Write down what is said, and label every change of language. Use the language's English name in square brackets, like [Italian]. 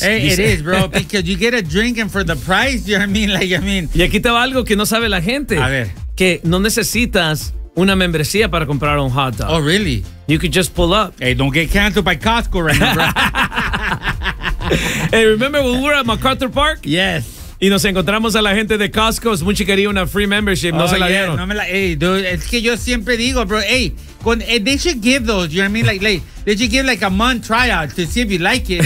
[English] Hey, it is, bro, because you get a drink and for the price, you know what I mean? [Spanish] Y aquí te va algo que no sabe la gente. A ver. Que no necesitas una membresía para comprar un hot dog. [English] Oh, really? You could just pull up. Hey, don't get canceled by Costco right now, bro. Hey, remember when we were at MacArthur Park? Yes. [Spanish] Y nos encontramos a la gente de Costco. Smuchi quería una [English] free membership. [Spanish] No, oh, se la dieron. No me la. [English] Hey, dude, [Spanish] es que yo siempre digo, bro. [English] Hey, they should give those. You know what I mean? Like, they should give like a month tryout to see if you like it.